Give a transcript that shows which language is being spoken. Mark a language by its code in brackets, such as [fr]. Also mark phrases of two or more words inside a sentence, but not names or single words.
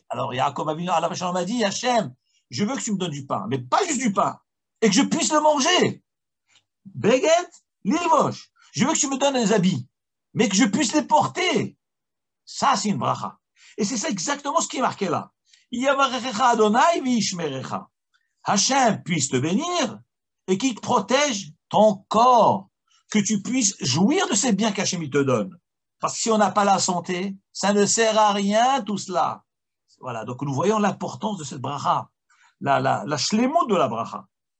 [fr] Alors, [he] יעקב אבינו עליו שלום [fr] m'a dit, Hachem, je veux que tu me donnes du pain, mais pas juste du pain, et que je puisse le manger. [he] בגד ללבוש. [fr] Je veux que tu me donnes des habits, mais que je puisse les porter. Ça, c'est une bracha. Et c'est ça exactement ce qui est marqué là. [he] יברכך ה' וישמרך. [fr] Hachem puisse te bénir et qui protège ton corps, que tu puisses jouir de ces biens qu'Hachem te donne. Parce que si on n'a pas la santé, ça ne sert à rien tout cela. Voilà, donc nous voyons l'importance de cette bracha, la shlemut de la bracha.